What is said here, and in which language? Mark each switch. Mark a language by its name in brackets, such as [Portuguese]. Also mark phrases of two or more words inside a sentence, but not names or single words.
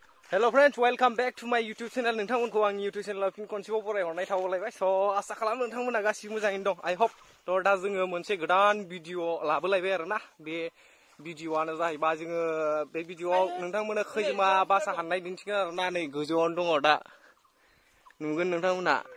[English] Hello friends, welcome back to my YouTube channel. [Bodo] नोंथांमोनखौ आंनि [English] YouTube channel [Bodo] फिन खनसेबाव बरायहरनाय थाबावलायबाय। So आसा खालामो नोंथांमोना गासिबो मोजाङैनो दं। [English] I hope [Bodo] थ' दा जोङो मोनसे गोदान भिडिअ लाबोलायबाय आरोना। बे भिडिअआनो जाहैबाय जोङो बे भिडिअआव नोंथांमोना खैजिमा बासा हाननाय दिन्थिगोन आरोना। नै गोजौआवनो दङ दा। नुगोन नोंथांमोना।